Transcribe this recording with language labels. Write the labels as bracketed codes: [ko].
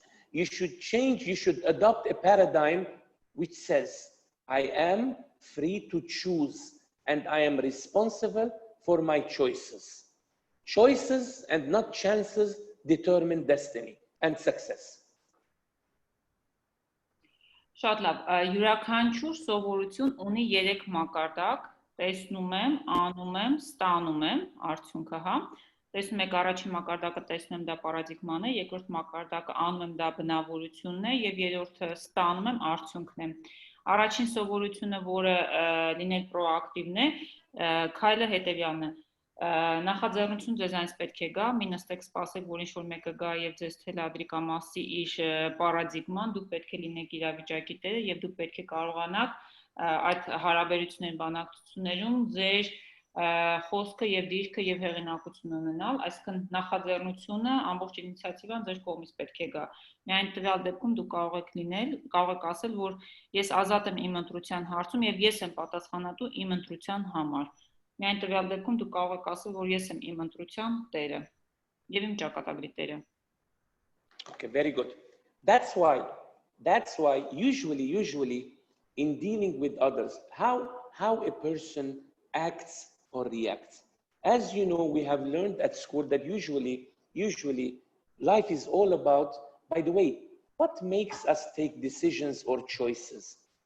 [en] You should change, you should adopt a paradigm which says, I am free to choose and I am responsible for my choices. Choices and not chances determine destiny and success. [hy] Շատ լավ, յուրաքանչյուր սովորություն ունի 3 մակարդակ, տեսնում եմ, անում եմ, ստանում եմ, արդյունքը, հա։ Տեսնում եք առաջին մակարդակը տեսնում եմ դա պարադիգման է, երկրորդ մակարդակը անում եմ դա բնավորությունն է եւ երրորդը ստանում եմ արդյունքն է։ Առաջին սովորությունը, որը լինել պրոակտիվն է, քայլը հետեւյալն է։ Նախաձեռնություն ձեզ այնպես պետք է գա, մի նստեք սպասեք, որ ինչ-որ մեկը գա եւ ձեզ թելադրի կամ ասի իր պարադիգման, դուք պետք է լինեք իրավիճակի տերը եւ դուք պետք է կարողանաք այդ հարաբերությունների բանակցություններում ձեր խոսքը եւ դիրքը եւ հեղինակությունը ունենալ, այսինքն նախաձեռնությունը, ամբողջ ինիցիատիվան ձեր կողմից պետք է գա։ Միայն տվյալ դեպքում դուք կարող եք ասել, որ ես ազատ եմ իմ ընտրության հարցում եւ ես եմ պատասխանատու իմ ընտրության համար։ Միայն տվյալ դեպքում դուք կարող եք ասել, որ ես եմ իմ ընտրության տերը եւ իմ ճակատագրի տերը։ [en] Okay, very good. That's why usually in dealing with others, how a person acts or reacts. As you know, we have learned at school that usually life is all about, by the way, what makes us take decisions or choices.